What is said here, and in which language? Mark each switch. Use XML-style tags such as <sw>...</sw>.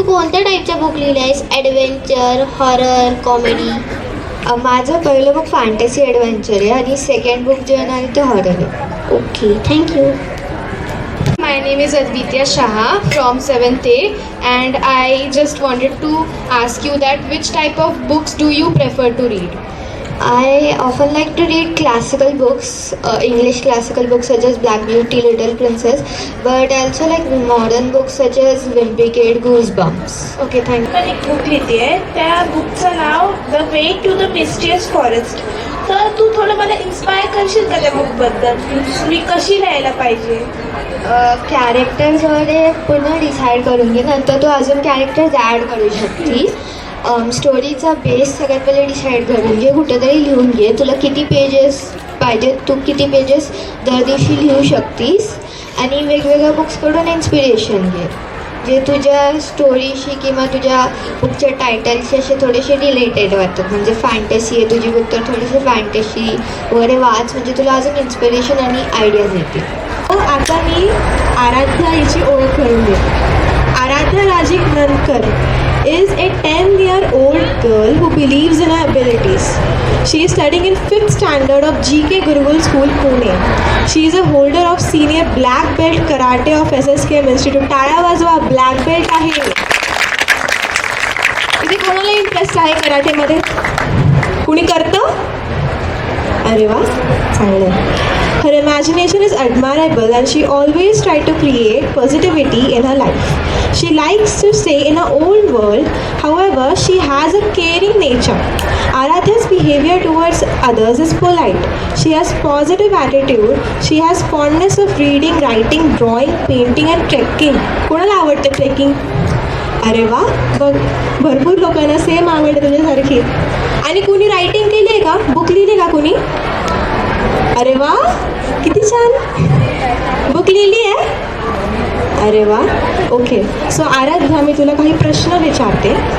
<mr>कोणत्या टाईपच्या बुक लिहिले आहेस? Adventure, horror, comedy? माझं पहिलं बुक फॅन्टसी ॲडव्हेंचर आहे आणि सेकंड बुक जे आहे ते हॉरर आहे.</mr> <en>Okay, thank you. My name is Advitya Shah from 7th A, and I just wanted to ask you that which type of books do you prefer to read? I often like to read classical books, English classical books such as Black Beauty, Little Princess, but I also like modern books such as Wimpy Kid, Goosebumps. Okay, thank you.</en> <mr>पण एक book लिहिते आहे, त्या बुकचं नाव the way to the मिस्टियस forest. तर तू थोडं मला inspire करशील का त्या बुकबद्दल? मी कशी लिहायला पाहिजे? कॅरेक्टर्स वगैरे पूर्ण डिसाईड करून घे, नंतर तू अजून कॅरेक्टर्स ॲड करू शकते. स्टोरीचा बेस सगळ्यात पहिले डिसाईड करून घे, कुठेतरी लिहून घे तुला किती पेजेस पाहिजे, तू किती पेजेस दर दिवशी लिहू शकतीस. आणि वेगवेगळ्या बुक्सकडून इन्स्पिरेशन घे जे तुझ्या स्टोरीशी किंवा तुझ्या बुकच्या टायटलशी असे थोडेसे रिलेटेड वाटतात. म्हणजे फॅन्टसी आहे तुझी बुक तर थोडीशी फॅन्टसी वगैरे वाच, म्हणजे तुला अजून इन्स्पिरेशन आणि आयडियाज येतील. आता मी आराध्या हिची ओळख करून घेते.</mr> <en>Aaradhya Rajeev Nandkar is a 10-year-old girl who believes in her abilities. She is studying in 5th standard of GK Gurukul School, Pune. She is a holder of senior black belt karate of SSKM Institute.</en> <mr>टाळ्या वाजवा, black belt आहे. इथे कोणाला interest आहे कराटेमध्ये? कुणी करतं? अरे वा, चांगलं.</mr> <en>Her imagination is admirable and she always tries to create positivity in her life. She likes to stay in her own world, however, she has a caring nature. Aradhya's behavior towards others is polite. She has positive attitude. She has fondness of reading, writing, drawing, painting and trekking.</en> <mr>कोणाला आवडते trekking? अरे वा, बघ भरपूर लोकांना same आवडते तुझ्यासारखी. आणि कुणी रायटिंग केली आहे का? बुक लिहिली का कुणी? अरे वा, किती छान बुक लिहिली आहे. अरे वा, ओके. सो आराध्या, मी तुला काही प्रश्न विचारते.</mr>